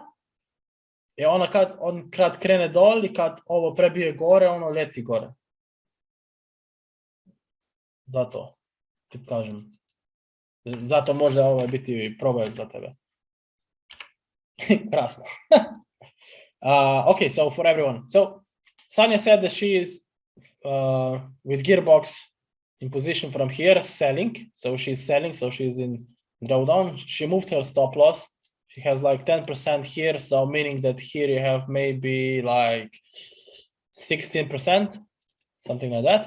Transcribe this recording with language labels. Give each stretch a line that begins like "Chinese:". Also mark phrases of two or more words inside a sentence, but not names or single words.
Croatian: I ona kad krene dol i kad ovo prebije gore, ono leti gore. Zato ti kažem. Zato može ovo biti problem za tebe. Krasno.
English: Okay, so for everyone. So Sanja said that she is with gearbox in position from here, selling. So she's selling, so she's in drawdown. She moved her stop loss. She has like 10% here, so meaning that here you have maybe like 16%, something like that.